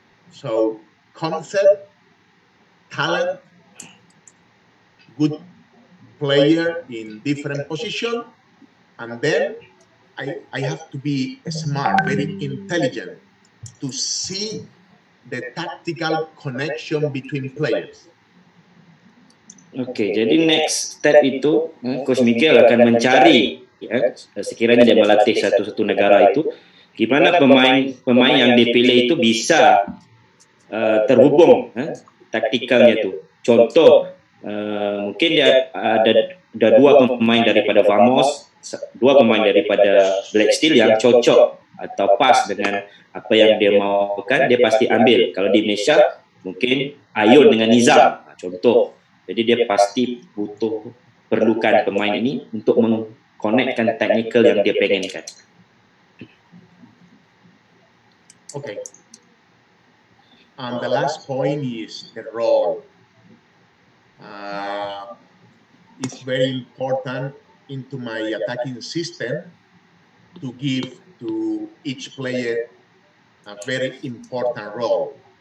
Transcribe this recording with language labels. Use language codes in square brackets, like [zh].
[en] So concept, talent, good player in different position, and then I have to be smart, very intelligent to see the tactical connection between players. [id] Okey, jadi [en] next step [id] itu Coach Miguel akan mencari sekiranya dia melatih satu negara itu gimana pemain yang dipilih itu bisa terhubung taktikalnya itu. Contoh mungkin dia ada 2 pemain daripada Vamos, 2 pemain daripada Black Steel yang cocok atau pas dengan apa yang dia maukan, dia pasti ambil. Kalau di Indonesia mungkin Ayun dengan Nizam, contoh. Jadi dia pasti perlukan pemain ini untuk mengkonekkan teknikal yang dia pengenkan. Okay. [en] And the last point is the role. It's very important into my attacking system to give to each player a very important role.